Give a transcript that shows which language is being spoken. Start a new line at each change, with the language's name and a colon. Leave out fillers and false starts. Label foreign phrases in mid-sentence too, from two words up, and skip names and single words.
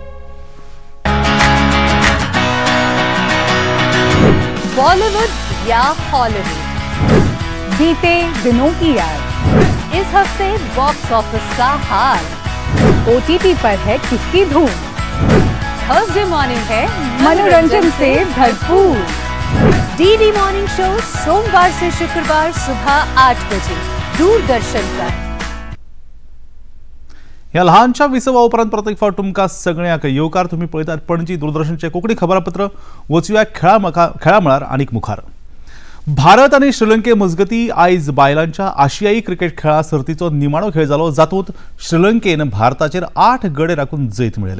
Hindi: बॉलीवुड या हॉलीवुड, बीते दिनों की याद, इस हफ्ते
English: box office
Hindi: का हाल, OTT पर है किसकी धूम,
English: Thursday morning
Hindi: है मनोरंजन से भरपूर. डीडी मॉर्निंग शो सोमवार से शुक्रवार सुबह 8 बजे दूरदर्शन पर.
Konkani: ह्या लहानशा विसवा उपरांत परत एक फावट तुमकां सगळ्यांक येवकार. तुम्ही पळयतात पणजी दूरदर्शनचे कोंकणी खबरापत्र. वचूया खेळा मळार आनीक मुखार. भारत आणि श्रीलंके मजगती आयज बायलांच्या आशियाई क्रिकेट खेळा सर्तीचो निमाणो खेळ जालो, जातूंत श्रीलंकेन भारताचेर 8 गडे राखून जैत मेळयले.